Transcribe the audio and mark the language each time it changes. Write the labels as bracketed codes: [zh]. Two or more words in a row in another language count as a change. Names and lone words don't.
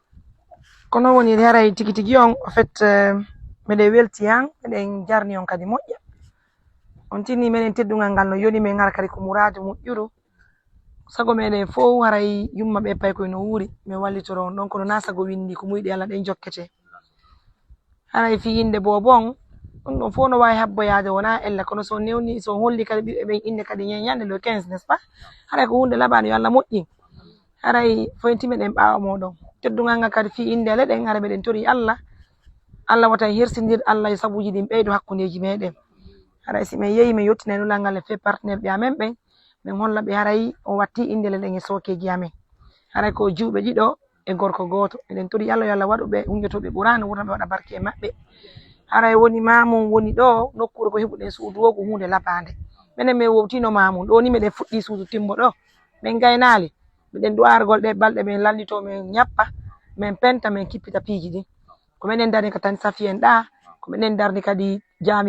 [ff] kono woni haray tigi tigi on [fr] en fait [ff] miɗen welti han miɗen jarni on kadi moƴƴa on tinni minen teddugal ngal no yoni men gara kadi ko mourade moƴƴuɗo sago meɗen fof haray yumma ɓe pay koye no wuuri min wallitoro on ɗon kono na sago windi ko muyɗi Allah ɗen jokkete haray fi inde bobo on ɗum ɗon fof no wawi habboyade wona ella kono so newni so holli kadi ɓiɓɓe ɓen inde kadi ñande [fr] le 15 n'est ce pas [ff] haray ko hunde laɓani yo Allah moƴƴi haray foyinti meɗen ɓawa moɗon teddugal ngal kadi fi inde leɗen haray meɗen tori Allah Allah wata hersidir Allah e sabuji ɗin ɓeydo hakkudeji meɗen haray si min yeehi min yettinay nulal e [fr] fait partenaire [ff] ɓe amen ɓen min holla ɓe haray o watti indele ɗen e sokeji amen haray ko juuɓe ɗiɗo e gorko goto eɗen tori Allah yo Allah waɗu ɓe hunƴotoɓe ɓurano wurna ɓe waɗa barke e maɓɓe haray woni mamum woni ɗo nokkure ko heɓuɗen suudu o ko hunde labade minen min wowtino mamum ɗo ni miɗen fuɗɗi suudu timbo ɗo min gaynali miɗen duwargol ɗe balɗe min lallito min ñappa min penta min kippita piiji ɗin ko minen darni ka tan safi en ɗa ko minen darni kadi jami